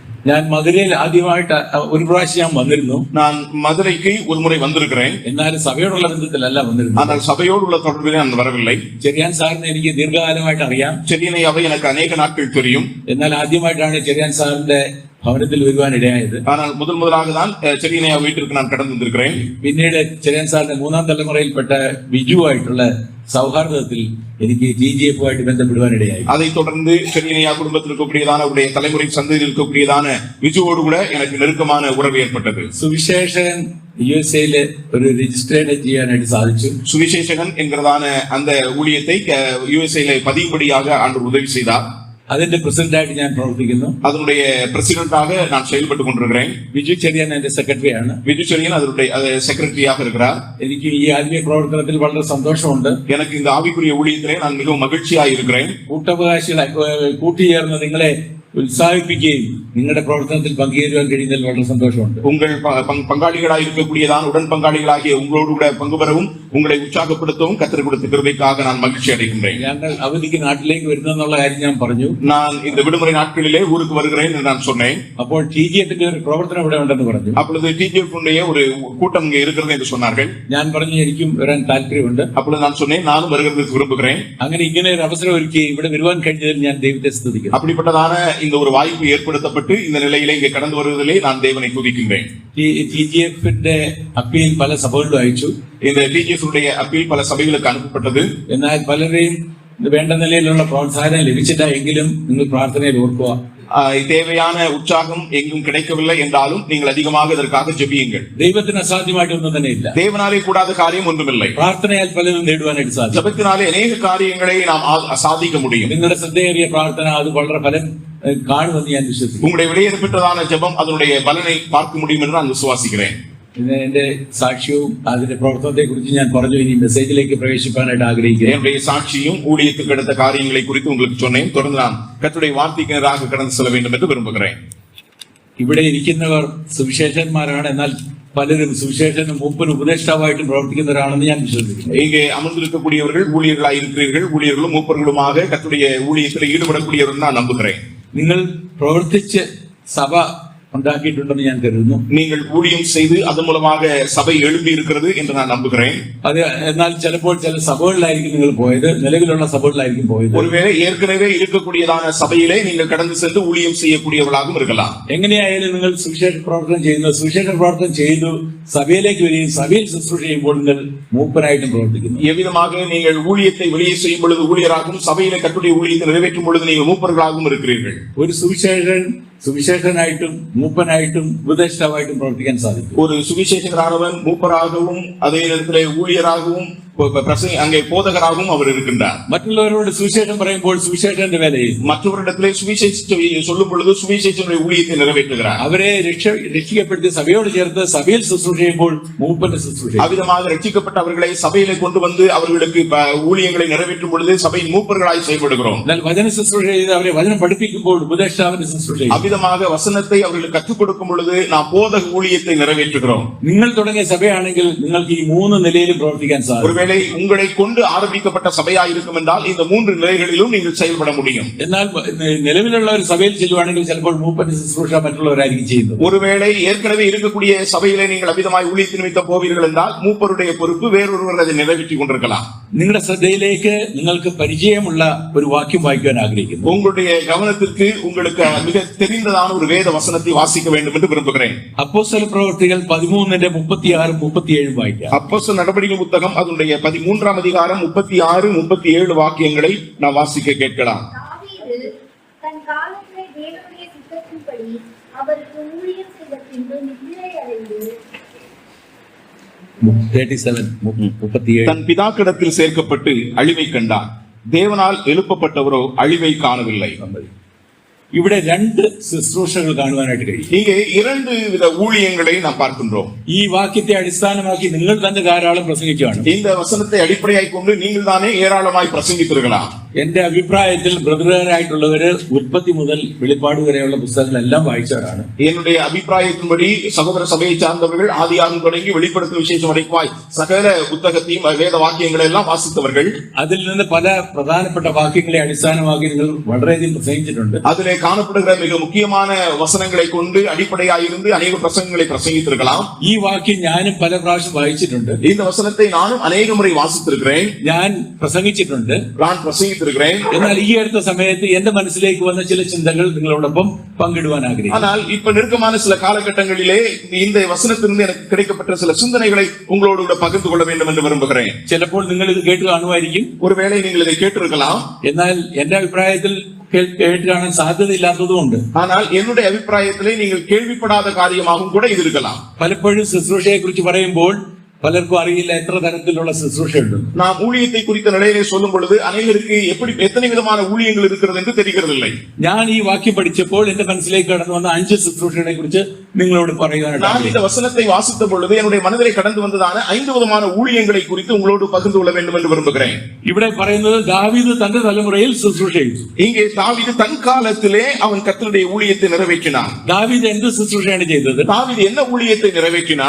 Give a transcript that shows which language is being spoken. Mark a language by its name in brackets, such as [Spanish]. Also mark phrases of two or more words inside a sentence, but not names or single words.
[Malayalam] ഞാൻ മധുരയിൽ ആദ്യമായിട്ട് ഒരു പ്രാവശ്യം ഞാൻ വന്നിരുന്നു. [Tamil] நான் மதுரைக்கு ஒரு முறை வந்திருக்கிறேன். [Malayalam] എന്നാൽ സഭയോടുള്ള ബന്ധത്തിലല്ല വന്നിരുന്നത്. [Tamil] ஆனால் சபையோடுள்ள தொடர்பில் நான் வரவில்லை. [Malayalam] ചെറിയാൻ സാറിനെ എനിക്ക് ദീർഘകാലമായിട്ട് അറിയാം. [Tamil] ചെറിയனை அவை எனக்கு அநேக நாட்கள் தெரியும். [Malayalam] എന്നാൽ ആദ്യമായിട്ടാണ് ചെറിയാൻ സാറിന്റെ ഭവനത്തിൽ വരുവാൻ ഇടയായത്. [Tamil] ஆனால் முதலாக தான் ചെറിയனை வீட்டிற்கு நான் கடந்து வந்திருக்கிறேன். [Malayalam] പിന്നീട് ചെറിയാൻ സാറിന്റെ മൂന്നാം തലമുറയിൽപ്പെട്ട ബിജുവായിട്ടുള്ള സൗഹാർദ്ദത്തിൽ എനിക്ക് TGF-ആയിട്ട് ബന്ധപ്പെടുവാൻ ഇടയായി. [Tamil] அதை தொடர்ந்து ചെറിയனையா குடும்பத்தில் இருக்கக்கூடியதான அவருடைய தலைமுறை சந்ததியில் இருக்கக்கூடியதான விஜுவோடு கூட எனக்கு நெருக்கமான உறவு ஏற்பட்டது. [Malayalam] സുവിശേഷകൻ USA-ല് ഒരു രജിസ്ട്രേഡ് ചെയ്യാനായിട്ട് സാധിച്ചു. [Tamil] சுவிசேஷகன் என்கிறதான அந்த ஊழியத்தை USA-ல பதியும்படியாக ஆண்டவர் உதவி செய்தார். [Malayalam] അതിന്റെ പ്രസിഡന്റായിട്ട് ഞാൻ പ്രവർത്തിക്കുന്നു. [Tamil] அதனுடைய பிரசிடென்டாக நான் செயல்பட்டு கொண்டிருக்கிறேன். [Malayalam] ബിജു ചെറിയാൻ എന്റെ സെക്രട്ടറിയാണ്. [Tamil] விஜு செழியன் அதனுடைய செக்ரட்டரியாக இருக்கிறார். [Malayalam] എനിക്ക് ഈ ആത്മീയ പ്രവർത്തനത്തിൽ വളരെ സന്തോഷമുണ്ട്. [Tamil] எனக்கு இந்த ஆவிக்குரிய ஊழியத்திலே நான் மிகவும் மகிழ்ச்சியாக இருக்கிறேன். [Malayalam] കൂട്ടവകാശികളെ കൂട്ടിച്ചേർന്ന് നിങ്ങളെ ഉത്സാഹിപ്പിക്കുകയും നിങ്ങളുടെ പ്രവർത്തനത്തിൽ പങ്കുചേരുവാൻ കഴിയുന്നതിൽ വളരെ സന്തോഷമുണ്ട്. [Tamil] உங்கள் பங்காளிகளாக இருக்கக்கூடியதான் உடன் பங்காளிகளாகிய உங்களோடு கூட பங்கு பெறவும் உங்களை உற்சாகப்படுத்தவும் கர்த்தர் கொடுத்த கிருபைக்காக நான் மகிழ்ச்சி அடைகின்றேன். [Malayalam] ഞങ്ങൾ അവധിക്ക് നാട്ടിലേക്ക് വരുന്നെന്നുള്ള കാര്യം ഞാൻ പറഞ്ഞു. [Tamil] நான் இந்த விடுமுறை நாட்களிலே ஊருக்கு வருகிறேன் என்று நான் சொன்னேன். [Malayalam] അപ്പോൾ TGF-ന്റെ ഒരു പ്രവർത്തനം ഇവിടെ ഉണ്ടെന്ന് പറഞ്ഞു. [Tamil] அப்பொழுது TGF-உடைய ஒரு கூட்டம் இங்கே இருக்கிறது என்று சொன்னார்கள். [Malayalam] ഞാൻ പറഞ്ഞു എനിക്കും വരാൻ താല്പര്യമുണ്ട്. [Tamil] அப்பொழுது நான் சொன்னேன் நானும் வருகிறதுக்கு விரும்புகிறேன். [Malayalam] അങ്ങനെ ഇങ്ങനെ ഒരു അവസരം ഒരുക്കി ഇവിടെ വരുവാൻ കഴിഞ്ഞതിൽ ഞാൻ ദൈവത്തെ സ്തുതിക്കുന്നു. [Tamil] அப்படிப்பட்டதான இந்த ஒரு வாய்ப்பு ஏற்படுத்தப்பட்டு இந்த நிலையிலே இங்கே கடந்து வருவதிலே நான் தேவனை துதிக்கின்றேன். [Malayalam] TGF-ന്റെ അപ്പീൽ പല സഭകളിലും അയച്ചു. [Tamil] இந்த TGF-உடைய அப்பீல் பல சபைகளுக்கு அனுப்பப்பட்டது. [Malayalam] എന്നാൽ പലരെയും വേണ്ട നിലയിലുള്ള പ്രോത്സാഹനം ലഭിച്ചില്ല. എങ്കിലും നിങ്ങൾ പ്രാർത്ഥനയിൽ ഓർക്കുക. [Tamil] தேவையான உற்சாகம் எங்கும் கிடைக்கவில்லை என்றாலும் நீங்கள் அதிகமாக இதற்காக ஜெபியுங்கள். [Malayalam] ദൈവത്തിന് അസാധ്യമായിട്ട് ഒന്നും തന്നെ ഇല്ല. [Tamil] தேவனாலே கூடாத காரியம் ஒன்றுமில்லை. [Malayalam] പ്രാർത്ഥനയാൽ പലതും നേടുവാനായിട്ട് സാധിക്കും. [Tamil] ஜெபத்தினாலே அநேக காரியங்களை நாம் சாதிக்க முடியும். [Malayalam] നിങ്ങളുടെ ശ്രദ്ധയേറിയ പ്രാർത്ഥന അത് വളരെ ഫലം കാണുമെന്ന് ഞാൻ വിശ്വസിക്കുന്നു. [Tamil] உங்களுடைய விலையேறப்பட்டதான ஜெபம் அதனுடைய பலனை பார்க்க முடியும் என்று நான் விசுவாசிக்கிறேன். [Malayalam] എന്റെ സാക്ഷ്യവും അതിന്റെ പ്രവർത്തനത്തെ കുറിച്ച് ഞാൻ പറഞ്ഞു. ഇനി മെസ്സേജിലേക്ക് പ്രവേശിക്കാനായിട്ട് ആഗ്രഹിക്കുന്നു. [Tamil] என்னுடைய சாட்சியும் ஊழியத்துக்கு எடுத்த காரியங்களை குறித்து உங்களுக்கு சொன்னேன். தொடர்ந்து நான் கர்த்தருடைய வார்த்தைக்கு நேராக கடந்து செல்ல வேண்டும் என்று விரும்புகிறேன். [Malayalam] ഇവിടെ ഇരിക്കുന്നവർ സുവിശേഷന്മാരാണ്. എന്നാൽ പലരും സുവിശേഷനും മൂപ്പനും ഉപദേഷ്ടാവായിട്ടും പ്രവർത്തിക്കുന്നവരാണെന്ന് ഞാൻ വിശ്വസിക്കുന്നു. [Tamil] இங்கே அமர்ந்திருக்கக்கூடியவர்கள் ஊழியர்களாக இருக்கிறீர்கள். ஊழியர்களும் மூப்பர்களுமாக கர்த்தருடைய ஊழியத்தில் ஈடுபடக்கூடியவர்கள் நான் நம்புகிறேன். [Malayalam] നിങ്ങൾ പ്രവർത്തിച്ച് സഭ ഉണ്ടാക്കിയിട്ടുണ്ടെന്ന് ഞാൻ കരുതുന്നു. [Tamil] நீங்கள் ஊழியம் செய்து அதன் மூலமாக சபை எழும்பி இருக்கிறது என்று நான் நம்புகிறேன். [Malayalam] അത് എന്നാൽ ചിലപ്പോൾ ചില സഭകളിലായിരിക്കും നിങ്ങൾ പോയത്, നിലവിലുള്ള സഭകളിലായിരിക്കും പോയത്. [Tamil] ஒருவேளை ஏற்கனவே இருக்கக்கூடியதான சபையிலே நீங்கள் கடந்து சென்று ஊழியம் செய்யக்கூடியவர்களாகவும் இருக்கலாம். [Malayalam] എങ്ങനെയായാലും നിങ്ങൾ സുവിശേഷ പ്രവർത്തനം ചെയ്യുന്നു, സുവിശേഷ പ്രവർത്തനം ചെയ്തു സഭയിലേക്ക് വരികയും സഭയിൽ ശുശ്രൂഷ ചെയ്യുമ്പോൾ നിങ്ങൾ മൂപ്പനായിട്ടും പ്രവർത്തിക്കുന്നു. [Tamil] எவ்விதமாக நீங்கள் ஊழியத்தை வெளியே செய்யும் பொழுது ஊழியராகவும் சபையிலே கர்த்தருடைய ஊழியத்தை நிறைவேற்றும் பொழுது நீங்கள் மூப்பர்களாகவும் இருக்கிறீர்கள். [Malayalam] ഒരു സുവിശേഷനായിട്ടും മൂപ്പനായിട്ടും ഉപദേഷ്ടാവായിട്ടും പ്രവർത്തിക്കാൻ സാധിക്കും. [Tamil] ஒரு சுவிசேஷகரானவன் மூப்பராகவும் அதே நேரத்திலே ஊழியராகவும் அங்கே போதகராகவும் அவர் இருக்கின்றார். [Malayalam] മറ്റുള്ളവരോട് സുവിശേഷം പറയുമ്പോൾ സുവിശേഷന്റെ വേലയിൽ [Tamil] மற்றவரிடத்திலே சுவிசேஷத்தை சொல்லும் பொழுது சுவிசேஷனுடைய ஊழியத்தை நிறைவேற்றுகிறார். [Malayalam] അവരെ രക്ഷിക്കപ്പെടുത്തി സഭയോട് ചേർത്ത് സഭയിൽ ശുശ്രൂഷ ചെയ്യുമ്പോൾ മൂപ്പന്റെ ശുശ്രൂഷ. [Tamil] அவ்விதமாக ரட்சிக்கப்பட்ட அவர்களை சபையிலே கொண்டு வந்து அவர்களுக்கு ஊழியங்களை நிறைவேற்றும் பொழுது சபையின் மூப்பர்களாய் செயல்படுகிறோம். [Malayalam] എന്നാൽ വചന ശുശ്രൂഷ ചെയ്ത് അവരെ വചനം പഠിപ്പിക്കുമ്പോൾ ഉപദേഷ്ടാവിന്റെ ശുശ്രൂഷ. [Tamil] அவ்விதமாக வசனத்தை அவர்களுக்கு கற்றுக் கொடுக்கும் பொழுது நாம் போதக ஊழியத்தை நிறைவேற்றுகிறோம். [Malayalam] നിങ്ങൾ തുടങ്ങിയ സഭയാണെങ്കിൽ നിങ്ങൾക്ക് ഈ മൂന്ന് നിലയിലും പ്രവർത്തിക്കാൻ സാധിക്കും. [Tamil] உங்களை கொண்டு ஆரம்பிக்கப்பட்ட சபையா இருக்கும் என்றால் இந்த மூன்று நிலைகளிலும் நீங்கள் செயல்பட முடியும். [Malayalam] എന്നാൽ നിലവിലുള്ള ഒരു സഭയിൽ ചെല്ലുവാണെങ്കിൽ ചിലപ്പോൾ മൂപ്പന്റെ ശുശ്രൂഷ മറ്റുള്ളവരായിരിക്കും ചെയ്യുന്നത്. [Tamil] ஒருவேளை ஏற்கனவே இருக்கக்கூடிய சபையிலே நீங்கள் அவிதமாய் ஊழியத்தின் நிமித்தம் போவீர்கள் என்றால் மூப்பருடைய பொறுப்பு வேறொருவர் அதை நிறைவேற்றிக் கொண்டிருக்கலாம். [Malayalam] നിങ്ങളുടെ ശ്രദ്ധയിലേക്ക് നിങ്ങൾക്ക് പരിചയമുള്ള ഒരു വാക്യം വായിക്കാൻ ആഗ്രഹിക്കുന്നു. [Tamil] உங்களுடைய கவனத்திற்கு உங்களுக்கு மிக தெரிந்ததான ஒரு வேத வசனத்தை வாசிக்க வேண்டும் என்று விரும்புகிறேன். [Malayalam] അപ്പോസ്തല പ്രവൃത്തികൾ 13:36-37 വായിക്കാം. [Tamil] அப்போஸ்தல நடபடிகள் புத்தகம் அதனுடைய 13ஆம் அதிகாரம் 36-37 வாக்கியங்களை நாம் வாசிக்க கேட்கலாம். தாவீது தன் காலத்திலே தேவனுடைய சித்தத்தின்படி அவருக்கு ஊழியம் செய்த பின்பு நித்திரை அடைந்து 37 தன் பிதாக்கிடத்தில் சேர்க்கப்பட்டு அழிவை கண்டார். தேவனால் எழுப்பப்பட்டவரோ அழிவை காணவில்லை. [Malayalam] ഇവിടെ രണ്ട് ശുശ്രൂഷകൾ കാണുവാനായിട്ട് കഴിയും. [Tamil] இங்கே இரண்டு வித ஊழியங்களை நாம் பார்க்கின்றோம். [Malayalam] ഈ വാക്യത്തെ അടിസ്ഥാനമാക്കി നിങ്ങൾ തന്നെ ധാരാളം പ്രസംഗിക്കുകയാണ്. [Tamil] இந்த வசனத்தை அடிப்படையாய் கொண்டு நீங்கள் தானே ஏராளமாய் பிரசங்கித்திருக்கலாம். [Malayalam] എന്റെ അഭിപ്രായത്തിൽ ബ്രദറുകാരായിട്ടുള്ളവര് ഉൽപ്പത്തി മുതൽ വെളിപ്പാട് വരെയുള്ള പുസ്തകങ്ങളെല്ലാം വായിച്ചവരാണ്. [Tamil] என்னுடைய அபிப்பிராயத்தின்படி சகோதர சபையை சார்ந்தவர்கள் ஆதியாகமம் தொடங்கி வெளிப்படுத்தும் விசேஷம் வரைக்கும் சகல புத்தகத்தையும் வேத வாக்கியங்களை எல்லாம் வாசித்தவர்கள். [Malayalam] അതിൽ നിന്ന് പല പ്രധാനപ്പെട്ട വാക്യങ്ങളെ അടിസ്ഥാനമാക്കി നിങ്ങൾ വളരെയധികം പ്രസംഗിച്ചിട്ടുണ്ട്. [Tamil] அதிலே காணப்படுகிற மிக முக்கியமான வசனங்களை கொண்டு அடிப்படையாயிருந்து அநேக பிரசங்கங்களை பிரசங்கித்திருக்கலாம். [Malayalam] ഈ വാക്യം ഞാനും പല പ്രാവശ്യം വായിച്ചിട്ടുണ്ട്. [Tamil] இந்த വசனத்தை நானும் அநேக முறை வாசித்திருக்கிறேன், [Malayalam] ഞാൻ പ്രസംഗിച്ചിട്ടുണ്ട്. [Tamil] நான் பிரசங்கித்திருக்கிறேன். [Malayalam] എന്നാൽ ഈ അടുത്ത സമയത്ത് എന്റെ മനസ്സിലേക്ക് വന്ന ചില ചിന്തകൾ നിങ്ങളോടൊപ്പം പങ്കിടുവാൻ ആഗ്രഹിക്കുന്നു. [Tamil] ஆனால் இப்ப நெருக்கமான சில காலகட்டங்களிலே இந்த வசனத்திலிருந்து எனக்கு கிடைக்கப்பட்ட சில சிந்தனைகளை உங்களோடு கூட பகிர்ந்து கொள்ள வேண்டும் என்று விரும்புகிறேன். [Malayalam] ചിലപ്പോൾ നിങ്ങൾ ഇത് കേട്ട് കാണുമായിരിക്കും. [Tamil] ஒருவேளை நீங்கள் இதை கேட்டிருக்கலாம். [Malayalam] എന്നാൽ എന്റെ അഭിപ്രായത്തിൽ കേട്ട് കാണാൻ സാധ്യതയില്ലാത്തതുകൊണ്ട്, [Tamil] ஆனால் என்னுடைய அபிப்பிராயத்திலே நீங்கள் கேள்விப்படாத காரியமாகவும் கூட இது இருக்கலாம். [Malayalam] പലപ്പോഴും ശുശ്രൂഷയെ കുറിച്ച് പറയുമ്പോൾ പലർക്കും അറിയില്ല എത്ര തരത്തിലുള്ള ശുശ്രൂഷയുണ്ട്. [Tamil] நாம் ஊழியத்தை குறித்த நிலையிலே சொல்லும் பொழுது அநேகருக்கு எத்தனை விதமான ஊழியங்கள் இருக்கிறது என்று தெரிகிறதில்லை. [Malayalam] ഞാൻ ഈ വാക്യം പഠിച്ചപ്പോൾ എന്റെ മനസ്സിലേക്ക് കടന്നു വന്ന 5 ശുശ്രൂഷകളെ കുറിച്ച് നിങ്ങളോട് പറയാനാണ്. [Tamil] நான் இந்த வசனத்தை வாசித்த பொழுது என்னுடைய மனதிலே கடந்து வந்ததான 5 விதமான ஊழியங்களை குறித்து உங்களோடு பகிர்ந்து கொள்ள வேண்டும் என்று விரும்புகிறேன். [Malayalam] ഇവിടെ പറയുന്നത് ദാവീദ് തന്റെ തലമുറയിൽ ശുശ്രൂഷ ചെയ്തു. [Tamil] இங்கே தாவீது தன் காலத்திலே அவன் கர்த்தருடைய ஊழியத்தை நிறைவேற்றினான். [Malayalam] ദാവീദ് എന്ത് ശുശ്രൂഷയാണ് ചെയ്തത്? [Tamil] தாவீது என்ன ஊழியத்தை நிறைவேற்றினான்?